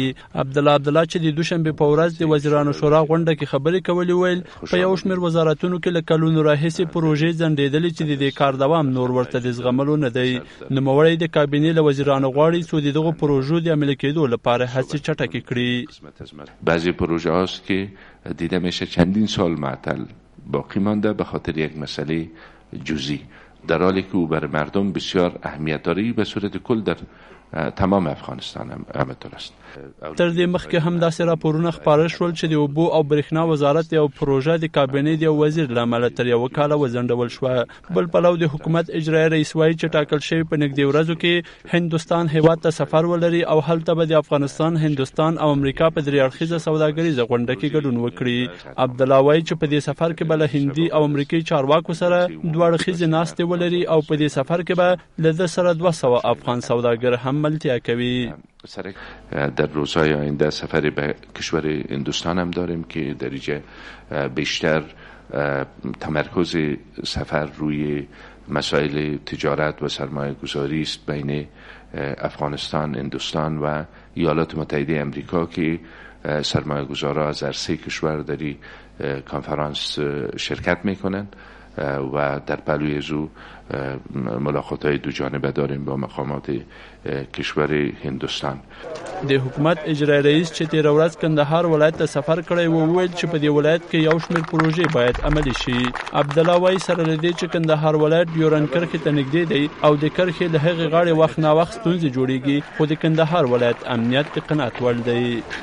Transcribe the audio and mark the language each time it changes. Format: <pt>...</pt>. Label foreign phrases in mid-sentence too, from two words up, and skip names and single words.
<ps>عبدالله چې د دوشنبې په ورځ د وزیرانو شورا غونډه کې خبرې کولې ویل په یو شمېر وزارتونو کې له کلونو راهیسې پروژې ځنډېدلې چې د دې کار دوام نور ورته د زغملو نه دی. نوموړی د کابینې له وزیرانو غواړي څو د دغو پروژو د عملي کېدو لپاره هڅې چټکې کړي.</ps> <fa>بعضی پروژه هاست که دیده میشه چندین سال معطل باقی مانده به خاطر یک مسئله جزئی، در حالی که او بر مردم بسیار اهمیت داره. به صورت کل در تمام افغانستان همینطور است.</fa> <ps>تر دې مخکې هم داسې راپورونه خپاره شول چې د اوبو او برېښنا وزارت یو پروژه د کابینې د یو وزیر له امله تر یوه کاله وځنډول شوه. بل پلو د حکومت اجرایي رئیس وایي چې ټاکل شوي په نږدې ورځو کې هندوستان هیواد ته سفر ولري او هلته به د افغانستان، هندوستان او امریکا په درې اړخیزه سوداګریزه غونډه کې ګډون وکړي. عبدالله وایي چې په دې سفر کې به له هندي او امریکایي چارواکو سره دوه اړخیزې ناستې ولري او په دې سفر کې به له ده سره 200 افغان سوداګر هم ملتیا کوي.</ps> <fa>در روزهای آینده سفری به کشور هندوستان هم داریم که در اینجا بیشتر تمرکز سفر روی مسائل تجارت و سرمایه گذاری است بین افغانستان، هندوستان و ایالات متحده امریکا که سرمایه گذارا از هر سه کشور در این کنفرانس شرکت میکنند و در پلوی از او ملاقات‌های دو جانبه داریم با مقامات کشور هندوستان.</fa> <ps>د حکومت اجرایي رئیس چې تېره ورځ کندهار ولایت ته سفر کړی و وویل چې په دې ولایت کې یو شمېر پروژې باید عملي شي. عبدالله وایي سره له دې چې کندهار ولایت ډیورنډ کرښې ته نږدې دی او د کرښې له هغې غاړې وخت ناوخت ستونزې جوړېږي، خو د کندهار ولایت امنیت د قناعت وړ دی.</ps>